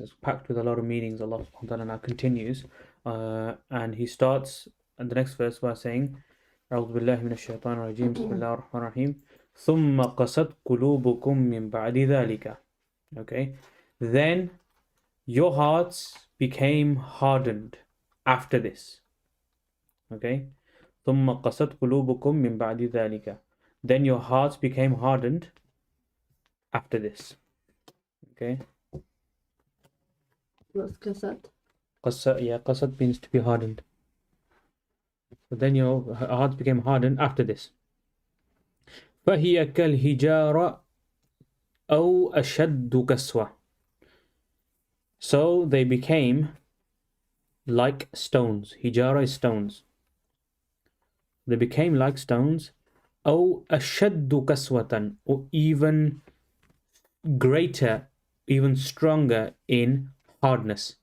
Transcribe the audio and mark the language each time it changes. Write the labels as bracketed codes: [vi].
[en] It's packed with a lot of meanings. Allah subhanahu wa ta'ala now continues, and he starts in the next verse by saying, [ar] أعوذ بالله من الشيطان الرجيم بسم الله الرحمن الرحيم ثم قست قلوبكم من بعد ذلك. [en] Okay, then your hearts became hardened after this. Okay, [ar] ثم قست قلوبكم من بعد ذلك. [en] Then your hearts became hardened after this. Okay. What's qasat? Qasat means to be hardened. So then your hearts became hardened after this. [ar] فهي كالحجارة أو أشد قسوة. [en] So they became like stones. Hijara is stones. They became like stones. [ar] أو أشد قسوة, [en] or even greater, even stronger in hardness.